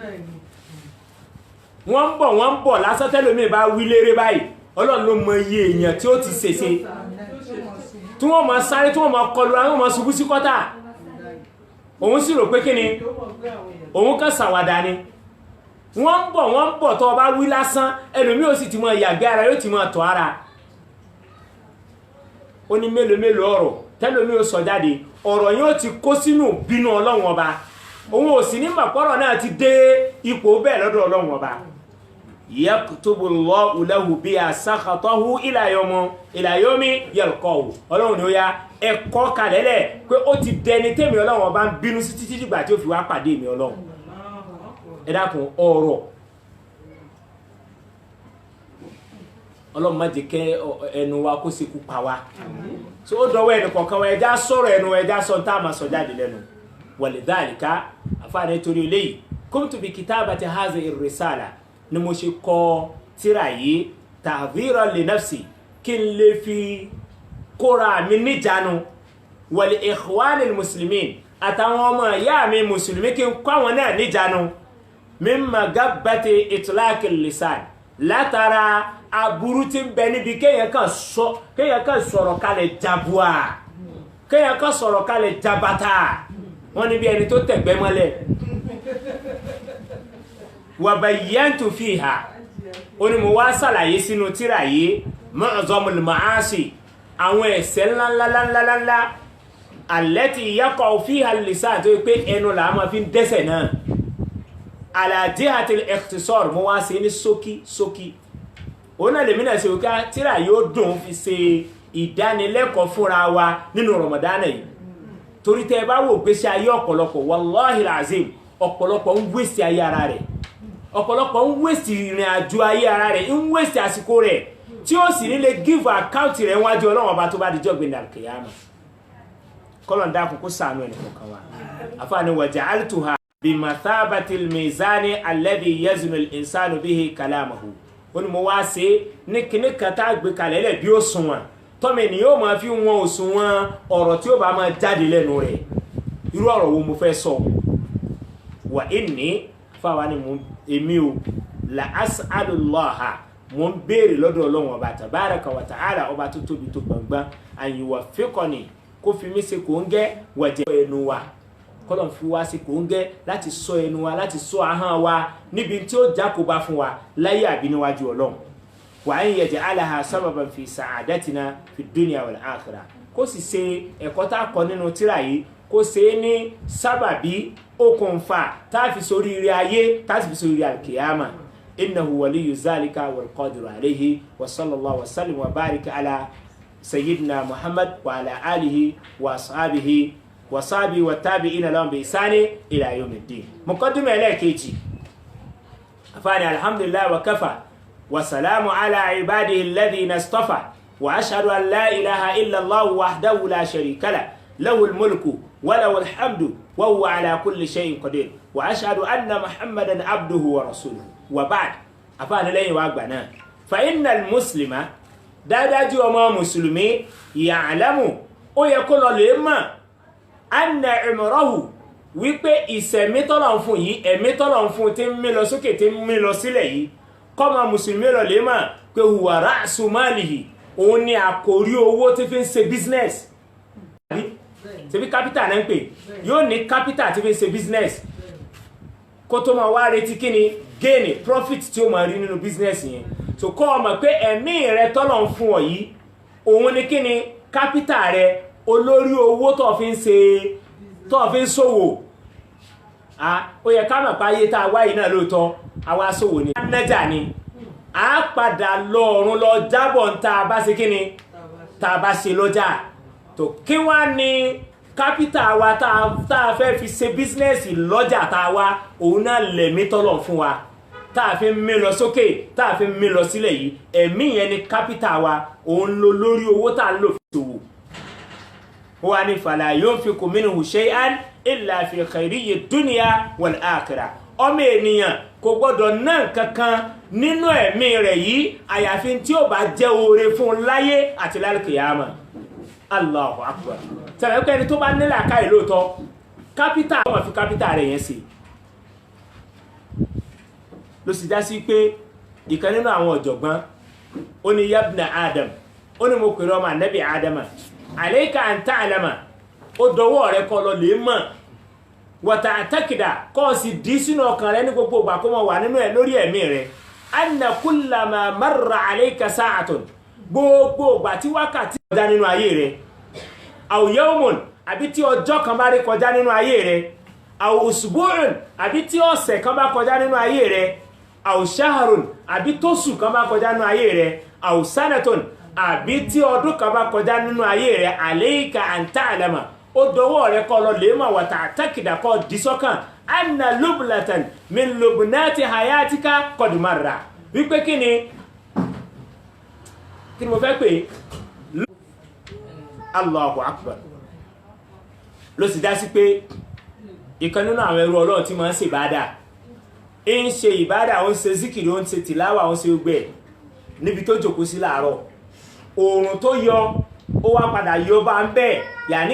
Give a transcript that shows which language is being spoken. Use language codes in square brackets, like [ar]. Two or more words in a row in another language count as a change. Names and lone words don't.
[yo] wọ́n ń bọ̀ lásán tẹ́lòmí bá wí léré báyìí Ọlọ́run ló mọ iye èèyàn tí ó ti ṣèṣe tí wọ́n máa sáré tí wọ́n máa kọlu àwọn máa ṣubú sí kọ́tà òun sì rò pé kí ni òun kàn sàwàdà ni wọ́n ń bọ̀ tó bá wí lásán ẹlòmí ò sì ti mọ ìyàgbé ara yóò ti mọ tọ́ ara ó ní mélòó ọ̀rọ̀ tẹ́lòmí ò sọ jáde ọ̀rọ̀ yóò ti kó sínú bínú Ọlọ́run ọba òun ò sì ní mọ̀pọ̀rọ̀ náà ti dé ipò bẹ́ẹ̀ lọ́dọ̀ Ọlọ́run ọba [ar] يكتب الله له بها سخطه إلى يوم يلقاه [yo] Ọlọ́run ni ó yá ẹ̀kọ́ kalẹ̀lẹ̀ pé ó ti dẹni tẹ́mi Ọlọ́run ọba ń bínú sí títí dìgbà tí ó fi wá pàdé mi Ọlọ́run ẹ dákun ọ̀rọ̀ Ọlọ́run má jẹ́ kẹ́ ẹnu wa kó ṣekú pa wá so ó dọ̀wọ́ ẹni kọ̀ọ̀kan wa ẹja sọ̀rọ̀ ẹnu ẹja sọ tá máa sọ jáde lẹ́nu walidhalika àfáàní torí eléyìí [ar] قمت بكتابة هذه الرسالة [yo] ni mo ṣe kọ tírà yìí [ar] تحذيرا لنفسي [yo] kí n lè fi kóra mi níjànú [ar] والإخوان المسلمين [yo] àtàwọn ọmọ ìyá mi mùsùlùmí kí n kọ́ àwọn náà níjànú [ar] مما غبة إطلاق اللسان [yo] látara aburú tí ń bẹ níbi kéèyàn kan sọ̀rọ̀ kalẹ̀ jabua kéèyàn kan sọ̀rọ̀ kalẹ̀ jabata wọ́n ní bí ẹni tó tẹ̀gbẹ́ mọ́lẹ̀ [ar] وبينت فيها [yo] ó ní mo wá ṣàlàyé sínú tírà yìí [ar] معظم المعاصي [yo] àwọn ẹ̀ṣẹ̀ ńláńláńláńlá [ar] التي يقع فيها اللسان [yo] tó pé ẹnu là máa fi dẹ́ṣẹ̀ náà [ar] على جهة الاختصار [yo] mo wá ṣe ní ṣókí ona le mina se o ka tírà yóò dùn fi ṣe ìdánilẹ́kọ̀ọ́ fúnra wa nínú Ramadan yìí torí tẹ́ bá wò pé ṣe ayé ọ̀pọ̀lọpọ̀ [ar] والله العظيم [yo] ọ̀pọ̀lọpọ̀ ń waste ayé ara rẹ̀ ọ̀pọ̀lọpọ̀ ń waste ìrìn àjò ayé ara rẹ̀ ń waste àsìkò rẹ̀ tí ó sì ní lè [en] give account [yo] rẹ̀ wájú Ọlọ́run Ọba tó bá di jọ́ gbẹ̀ndà kìyàmá kolon da kó ṣàánú ẹni kọ̀ọ̀kan wa afani [ar] وجعلتها بمثابة الميزان الذي يزن الإنسان به كلامه [yo] wọ́n mo wá ṣe ní kíní kan tá gbé kalẹ̀ lẹ̀ bí ó sunwọ̀n tọ́mọ ènìyàn ó máa fi wọn òṣùwọ̀n ọ̀rọ̀ tí ó bá máa jáde lẹ́nu rẹ̀ irú ọ̀rọ̀ wo mo fẹ́ sọ wà inni fáwa ni èmi o [ar] لأسأل الله [yo] mo ń béèrè lọ́dọ̀ Ọlọ́run Ọba [ar] تبارك و [yo] ta'ala ọba tó tóbi tó gbangban [ar] أن يوفقني [yo] kó fi mí ṣe kò ń gẹ́ wàjẹ́ ẹnu wa kọ́lọ̀ fi wá sí kò ń gẹ́ láti sọ ẹnu wa láti sọ ahọ́n wa níbi tí ó jákòbá fún wa láyé àbí níwájú Ọlọ́run wa [ar] أن يجعلها سببا في سعادتنا في دنيا والآخرة [yo] kó sì ṣe ẹ̀kọ́ tá kọ́ nínú tírà yìí kó ṣe ní sábàbí okùnfà tá fi sórí ire ayé tá fi sórí ire [ar] القيامة إنه ولي ذلك والقادر عليه وصلى الله وسلم وبارك على سيدنا محمد وعلى آله وأصحابه وصحبه وتابعين لهم بإحسان إلى يوم الدين مقدمة إلاكجي أفاني الحمد لله وكفى وسلام على عباده الذين اصطفى و أشهد أن لا إله إلا الله وحده لا شريك لا له الملك وله الحمد وهو على كل شيء قدير وأشهد أن محمدا عبده ورسوله وبعد أفاني [yo] lẹ́yìn wa gba náà [ar] فإن المسلم [yo] dájú ọmọ muslimi ya'lamu ó yẹ kó lọ lè mọ̀ [ar] أن عمره [yo] wípé ìṣẹ̀mí tọ́lọ̀ fún yìí ẹ̀mí tọ́lọ̀ fún tí ń mí lọ sókè tí ń mí lọ sílẹ̀ yìí kọ́mọ mùsùlùmí lọ lè mọ̀ pé [ar] هو رأس ماله [yo] òun ni àkórí owó tí fi ń ṣe business ṣe bí capital náà ń pè yóò ní capital tí fi ń ṣe business kó tó máa wá retí kí ni [en] gain profit [yo] tí ó máa rí nínú business yẹn so kọ́ ọmọ pé ẹ̀mí rẹ tọ́lọ̀ fún ọ yìí òun ni kí ni capital rẹ olórí owó tó fi ń ṣòwò ó yẹ ká mọ̀ páyé tá a wáyé náà lóòótọ́ àwa ṣòwò ní nájà ni a padà lọ ọ̀run lọ jábọ̀ ń ta bá ṣe kíni tá a bá ṣe lọ́jà tó kí wá ní capital wa tá a fẹ́ fi ṣe business lọ́jà tá a wá òun náà lẹ̀mí tọ́lọ̀ fún wa tá a fi ń mí lọ sókè tá a fi ń mí lọ sílẹ̀ yìí ẹ̀mí yẹn ni capital wa òun ló lórí owó tá a ń lò fi ṣòwò ó wá ní [ar] فلا ينفق منه شيئا إلا في خيري دنيا والآخرة [yo] ọmọ ènìyàn kò gbọ́dọ̀ ná kankan nínú ẹ̀mí rẹ̀ yìí àyàfi tí ó bá jẹ́ oore fún láyé àti lálùkìyàmà [ar] الله أكبر [yo] tẹ̀lé pé ẹni tó bá nílẹ̀ àká ìlú tọ́ kápítà ọmọ fi kápítà rẹ̀ yẹn sí ló sì já sí pé ìkan nínú àwọn ọ̀jọ̀gbọ́n ó ní [ar] يا ابن آدم [yo] ó ní mo pèrè ọmọ ànábì Adama [ar] عليك أن تعلم [yo] ó dọwọ́ rẹ̀ kọ́ lọ lè mọ̀ wata àtàkìdà kọ́ sí dí sínú ọkàn rẹ̀ ní gbogbo ìgbà kó mọ̀ wà nínú ẹ̀ lórí ẹ̀mí rẹ̀ [ar] أن كلما مر عليك ساعة [yo] gbogbo ìgbà tí wákàtí kọjá nínú ayé rẹ̀ [ar] أو يوم [yo] àbí tí ọjọ́ kan bá rí kọjá nínú ayé rẹ̀ [ar] أو أسبوع [yo] àbí tí ọ̀sẹ̀ kan bá kọjá nínú ayé rẹ̀ [ar] أو شهر [yo] àbí tóṣù kan bá kọjá nínú ayé rẹ̀ [ar] أو سنة [yo] àbí tí ọdún kan bá kọjá nínú ayé rẹ̀ [ar] عليك أن تعلم [yo] ó dọwọ́ rẹ̀ kọ́ lọ lè mọ̀ wata àtàkìdà kọ́ dísọ́kàn [ar] أن لبنة من لبنات حياتك قد مر [yo] wípé kí ni mo fẹ́ pé [ar] الله أكبر [yo] ló sì dá sí pé ìkan nínú àwọn ẹrú Ọlọ́run tí máa ń ṣe ìbádà ń ṣe ìbádà ó ń ṣe zikiri ó ń ṣe tìláwà ó ń ṣe gbẹ̀ níbi tó jókòó sí láàárọ̀ oòrùn tó yọ ó wá padà yọ bá ń bẹ́ẹ̀ yàní